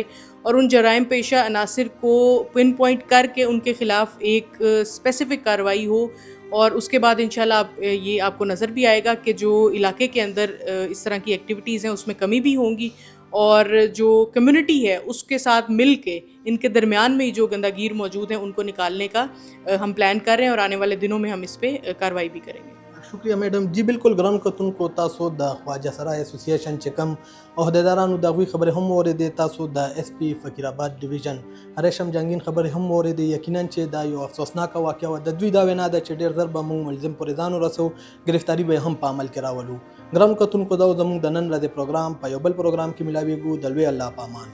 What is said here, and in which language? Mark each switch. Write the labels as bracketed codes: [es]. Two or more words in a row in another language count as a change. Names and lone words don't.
[ur] اور ان جرائم پیشہ عناصر کو [en] pin point [ur] کر کے ان کے خلاف ایک اسپیسیفک کارروائی ہو اور اس کے بعد انشاءاللہ یہ آپ کو نظر بھی آئے گا کہ جو علاقے کے اندر اس طرح کی ایکٹیویٹیز ہیں اس میں کمی بھی ہوں گی اور جو کمیونٹی ہے اس کے ساتھ مل کے ان کے درمیان میں جو گندہ گیر موجود ہیں ان کو نکالنے کا ہم پلان کر رہے ہیں اور آنے والے دنوں میں ہم اس پہ کارروائی بھی کریں گے شکریہ میڈم جی بالکل [ps] ګران کتونکو تاسو د خواجه سرا اسوسییشن چې کوم عہدیدارانو د هغوی خبرې هم واورېدې تاسو د ایس پی فقیر آباد ډویژن ریشم جہانگیر خبرې هم واورېدې یقینا چې دا یو افسوسناکه واقعه وه د دوی دا وینا ده چې ډېر ژر به موږ ملزم پورې ځان ورسوو ګرفتاري به یې هم په عمل کې راولو ګران کتونکو دا زموږ د نن ورځې پروګرام په یو بل پروګرام کې ملاویږو د لوی الله په امان